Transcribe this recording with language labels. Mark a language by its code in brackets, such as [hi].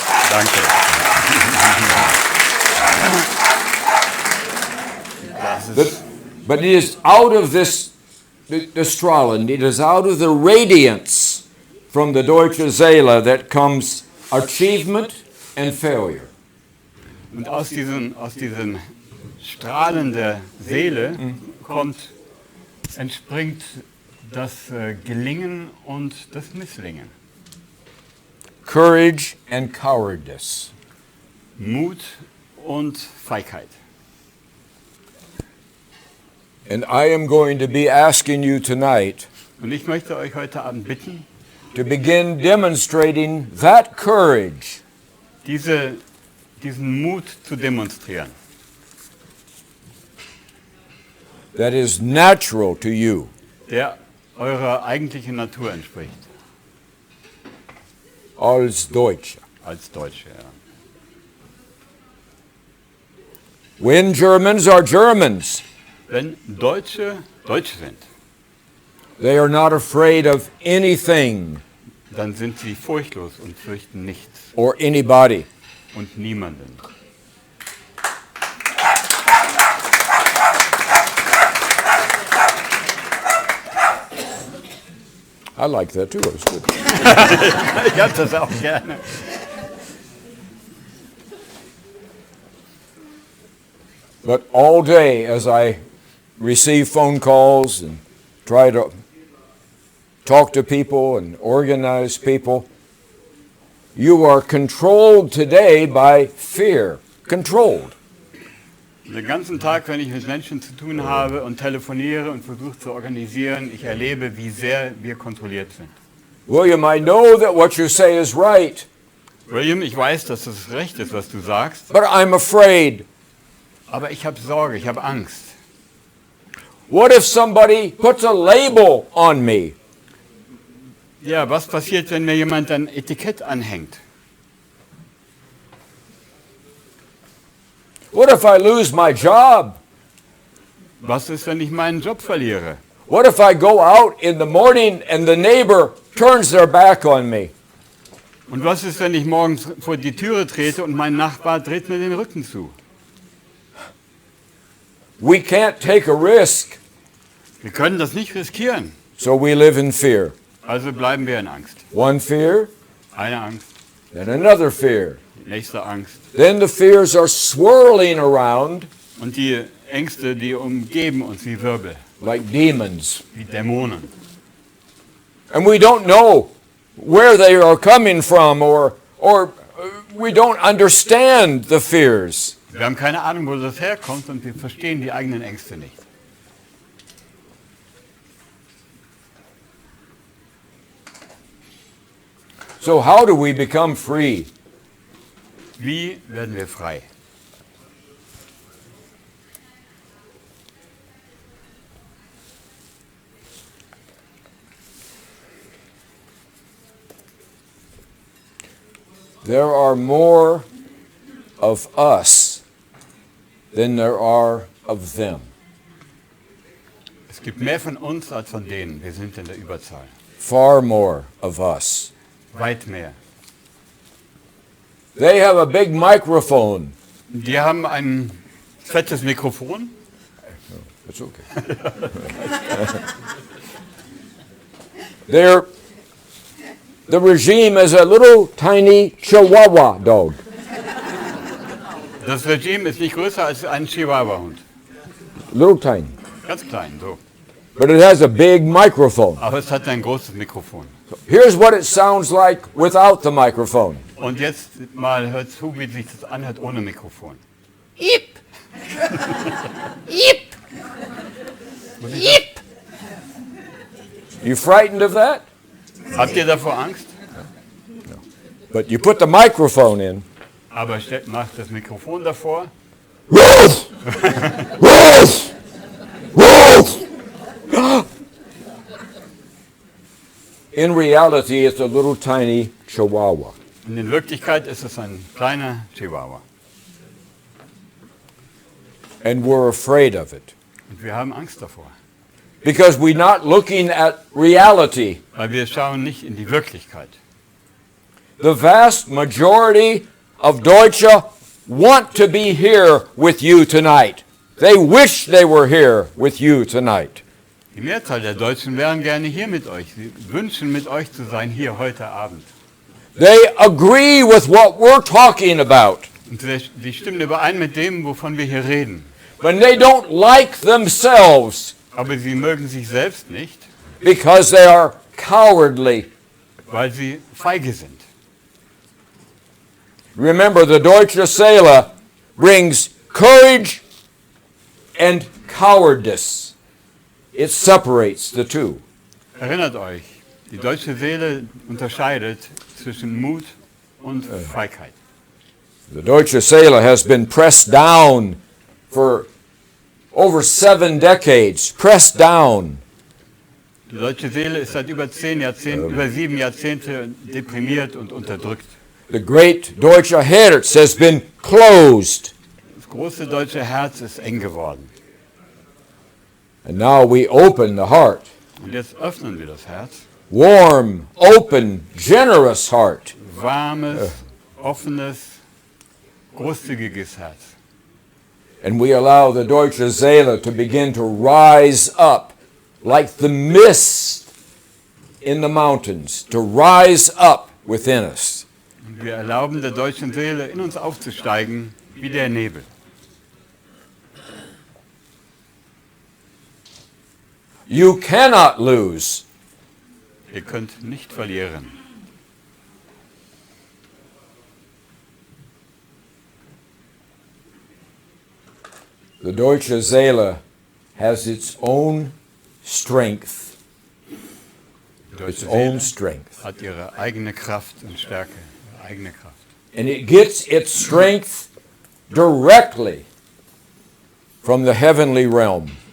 [de] Danke. Das ist, [en] But it is out of this, the [de] strahlend, [en] it is out of the radiance from the [de] deutsche Seele [en] that comes achievement and failure. [de] und aus diesem Strahlen der Seele entspringt das Gelingen und das Misslingen. [en] Courage and cowardice. [de] Mut und Feigheit. [en] And I am going to be asking you tonight [de] Und ich möchte euch heute Abend bitten, [en] to begin demonstrating that courage [de] diesen Mut zu demonstrieren, [en] that is natural to you. [de] der eurer eigentlichen Natur entspricht, Als Deutsche. als Deutsche. Ja. [en] When Germans are Germans, [de] Wenn Deutsche Deutsche sind, [en] they are not afraid of anything [de] dann sind sie furchtlos und fürchten nichts [en] or anybody. [de] und niemanden. [en] I like that too. It was good. [de] Ich habe das auch gerne. [en] But all day as I receive phone calls and try to talk to people and organize people, you are controlled today by fear. Controlled. [de] Den ganzen Tag, wenn ich mit Menschen zu tun habe und telefoniere und versuche zu organisieren, ich erlebe, wie sehr wir kontrolliert sind. [en] William, I know that what you say is right, [de] William, ich weiß, dass das recht ist, was du sagst, [en] but I'm afraid. [de] aber ich habe Sorge, ich habe Angst. [en] What if somebody puts a label on me? [de] Ja, was passiert, wenn mir jemand ein Etikett anhängt? [en] What if I lose my job? [de] Was ist, wenn ich meinen Job verliere? [en] What if I go out in the morning and the neighbor turns their back on me? [de] Und was ist, wenn ich morgens vor die Türe trete und mein Nachbar dreht mir den Rücken zu? [en] We can't take a risk, [de] Wir können das nicht riskieren. [en] so we live in fear. [de] Also bleiben wir in Angst. [en] One fear, [de] Eine Angst, [en] then another fear. [de] die nächste Angst. [en] Then the fears are swirling around [de] Und die Ängste, die umgeben uns wie Wirbel, [en] like demons. [de] wie Dämonen. [en] And we don't know where they are coming from or we don't understand the fears. [de] Wir haben keine Ahnung, wo das herkommt und wir verstehen die eigenen Ängste nicht. [en] So how do we become free? [de] Wie werden wir frei? [en] There are more of us than there are of them. [de] Es gibt mehr von uns als von denen. Wir sind in der Überzahl. [en] Far more of us. [de] Weit mehr. [en] They have a big microphone. [de] Die haben ein fettes Mikrofon. [en] That's okay. The regime is a little tiny Chihuahua dog. [de] Das Regime ist nicht größer als ein Chihuahua-Hund. [en] Little tiny. [de] Ganz klein, so. [en] But it has a big microphone. [de] Aber es hat ein großes Mikrofon. [en] Here's what it sounds like without the microphone. [de] Und jetzt mal hört zu, wie sich das anhört ohne Mikrofon. Yip! Yip! Yip! [en] You frightened of that? [de] Habt ihr davor Angst? [en] But you put the microphone in. [de] Aber macht das Mikrofon davor. Ruth! Ruth! Ruth! [en] In reality, it's a little tiny Chihuahua. [de] Und in Wirklichkeit ist es ein kleiner Chihuahua. [en] And we're afraid of it. [de] Und wir haben Angst davor. [en] Because we're not looking at reality. [de] Weil wir schauen nicht in die Wirklichkeit. [en] The vast majority of Deutsche want to be here with you tonight. They wish they were here with you tonight. [de] Die Mehrzahl der Deutschen wären gerne hier mit euch. Sie wünschen, mit euch zu sein, hier heute Abend. [en] They agree with what we're talking about. [de] Und sie stimmen überein mit dem, wovon wir hier reden. [en] But they don't like themselves [de] Aber sie mögen sich selbst nicht, [en] because they are cowardly. [de] weil sie feige sind. [en] Remember, the [de] deutsche Seele [en] brings courage and cowardice. It separates the two. [de] Erinnert euch, die deutsche Seele unterscheidet zwischen Mut und Feigheit. [en] The [de] deutsche Seele [en] has been pressed down for over 7 decades, pressed down. [de] Die deutsche Seele ist seit über 7 Jahrzehnte deprimiert und unterdrückt. [en] The great [de] deutsche Herz [en] has been closed. [de] Das große deutsche Herz ist eng geworden. [en] And now we open the heart. [de] Und jetzt öffnen wir das Herz. [en] Warm, open, generous heart. [de] Warmes, offenes, großzügiges Herz. [en] And we allow the [de] deutsche Seele [en] to begin to rise up like the mist in the mountains, to rise up within us. [de] Und wir erlauben der deutschen Seele, in uns aufzusteigen, wie der Nebel. [en] You cannot lose. [de] Ihr könnt nicht verlieren. [en] The [de] deutsche Seele [en] has its own strength. [de] Die [en] Its [de] deutsche [en] own [de] Seele [en] strength. [de] hat ihre eigene Kraft und Stärke, ihre eigene Kraft. [en] And it gets its strength directly from the heavenly realm.